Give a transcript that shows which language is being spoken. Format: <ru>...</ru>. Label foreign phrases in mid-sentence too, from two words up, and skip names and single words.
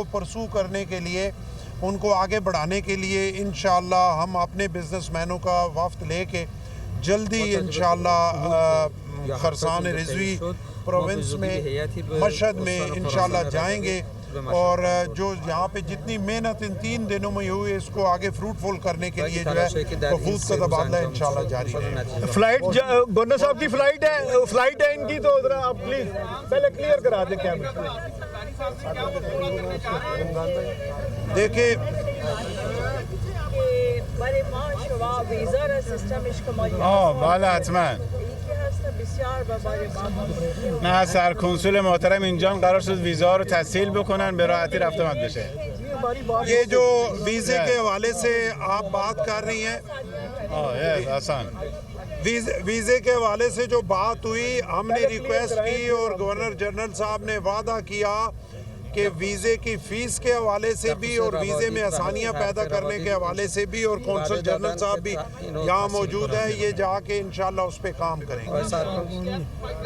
<ur>پرسو کرنے کے لیے، ان کو آگے بڑھانے کے لیے ان شاء اللہ ہم اپنے بزنس مینوں کا وفد لے کے جلدی ان شاء اللہ خراسان رضوی پروونس میں مشہد میں ان شاء اللہ جائیں گے اور جو یہاں پہ جتنی محنت ان 3 دنوں میں ہوئی اس کو آگے فروٹ فل کرنے کے لیے جو ہے وفود کا تبادلہ ان شاء اللہ جاری رہے گا. فلائٹ گورنر صاحب کی فلائٹ ہے ان کی، تو ادھر آپ پلیز پہلے کلیئر کرا دیں کیمرہ. देखिए</ur> <fa>بله حتما نه سرکنسول محترم اینجا قرار شد ویزا رو تسهیل بکنن به راحتی رفت آمد بشه।</fa> <ur>یہ جو ویزے کے حوالے سے آپ بات کر رہی ہیں, आसान ویزے کے حوالے سے جو بات ہوئی، ہم نے ریکوئسٹ کی اور گورنر جنرل صاحب نے وعدہ کیا کہ ویزے کی فیس کے حوالے سے بھی اور ویزے میں آسانیاں پیدا کرنے کے حوالے سے بھی، اور قونصل جنرل صاحب بھی یہاں موجود ہے، یہ جا کے ان شاء اللہ اس پر کام کریں گے.</ur>